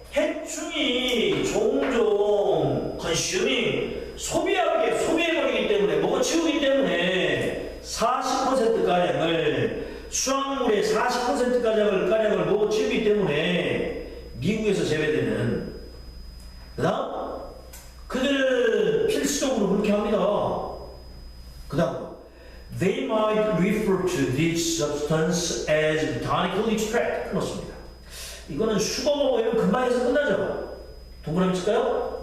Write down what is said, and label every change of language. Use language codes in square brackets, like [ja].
[ko] 해충이 종종 consuming 소비해버리기 때문에 먹어치우기 때문에 40%가량을 수확물의 40%가량을 먹어치우기 때문에 미국에서 재배되는 그 다음 그들은 필수적으로 그렇게 합니다. 그 다음 [en] They might refer to this substance as botanical extract. [ko] 끊었습니다. 이거는 수거가 보이면 금방 해서 끝나죠. 동그라미 칠까요?